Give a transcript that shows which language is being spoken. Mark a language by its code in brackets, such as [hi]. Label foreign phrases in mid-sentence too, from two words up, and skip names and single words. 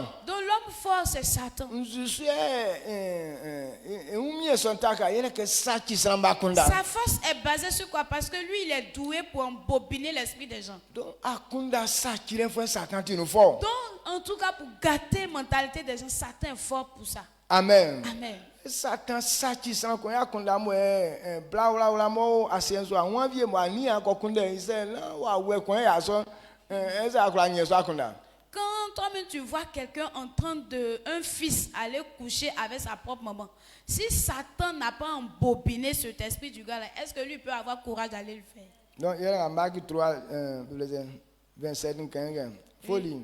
[fr] Donc l'homme fort c'est Satan. Sa force est basée sur quoi? Parce que lui il est doué pour embobiner l'esprit des gens. Donc en tout cas pour gâter la mentalité des gens, Satan est fort pour ça. Amen. Amen. Satan sati san ko ya kunda mo bla bla bla mo asenzo awon vie mo ani akokunda ise na wa we ko ya so eza akura nyen so akunda. Quand toi-même tu vois quelqu'un en train de un fils aller coucher avec sa propre maman, si Satan n'a pas embobiné cet esprit du gars là, est-ce que lui peut avoir courage d'aller le faire? Donc il y a Marc 3 27 15 folie.